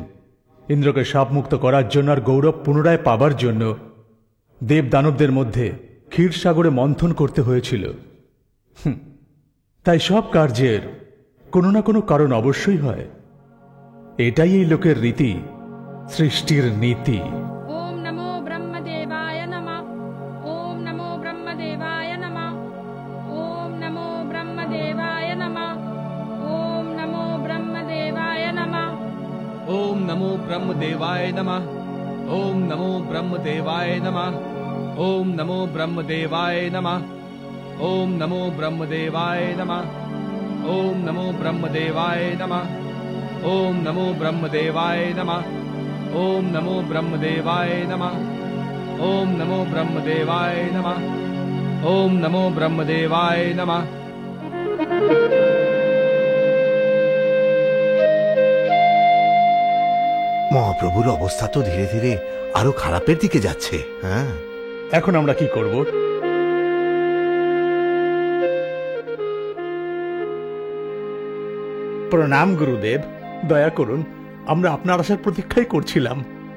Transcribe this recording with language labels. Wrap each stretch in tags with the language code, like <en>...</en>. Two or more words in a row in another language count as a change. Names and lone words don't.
<bn>ইন্দ্রকে শাপমুক্ত করার জন্য আর গৌরব পুনরায় পাবার জন্য দেব দানবদের মধ্যে ক্ষীরসাগরে মন্থন করতে হয়েছিল। তাই সব কার্যের কোনো না কোনো কারণ অবশ্যই হয়। এটাই এই লোকের রীতি, সৃষ্টির নীতি।</bn> <sa>ওম নমো ব্রহ্মদেবায় নমঃ। ওম নমো ব্রহ্মদেবায় নমঃ। ওম নমো ব্রহ্মদেবায় নমঃ। ওম নমো ব্রহ্মদেবায় নমঃ। ओम नमो ब्रह्मदेवाय नमः। ओम नमो ब्रह्मदेवाय नमः। ओम नमो ब्रह्मदेवाय नमः। ओम नमो ब्रह्मदेवाय नमः। ओम नमो ब्रह्मदेवाय नमः। ओम नमो ब्रह्मदेवाय नमः। ओम नमो ब्रह्मदेवाय नमः। ओम नमो ब्रह्मदेवाय नमः। ओम नमो ब्रह्मदेवाय नमः।</sa> <bn>মহাপ্রভুর অবস্থা তো ধীরে ধীরে আরো খারাপের দিকে যাচ্ছে। হ্যাঁ, এখন আমরা কি করব? প্রণাম গুরুদেব, দয়া করুন, আমরা আপনার আসার প্রতীক্ষাই করছিলাম।</bn>